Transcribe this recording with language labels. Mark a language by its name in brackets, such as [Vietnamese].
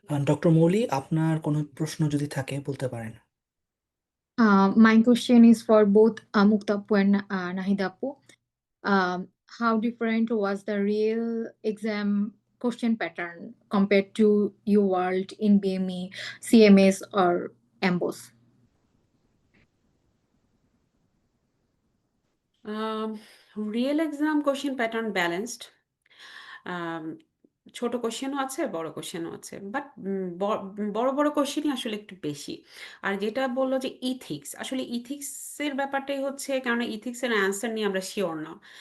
[Bangla] Doctor মৌলি, আপনার কোনো প্রশ্ন যদি থাকে বলতে পারেন। [English] My question is for both Mukta Appu and Nahida Appu. How different was the real exam question pattern compared to UWorld, NBME, CMS, or AMBOS? [Bangla] Real exam question pattern balanced. ছোট কোশ্চেনও আছে, বড় কোশ্চেনও আছে, বাট বড় বড় কোশ্চেনই আসলে একটু বেশি। আর যেটা বললো যে ইথিক্স, আসলে ইথিক্সের ব্যাপারটাই হচ্ছে, কারণ ইথিক্সের অ্যান্সার নিয়ে আমরা শিওর না।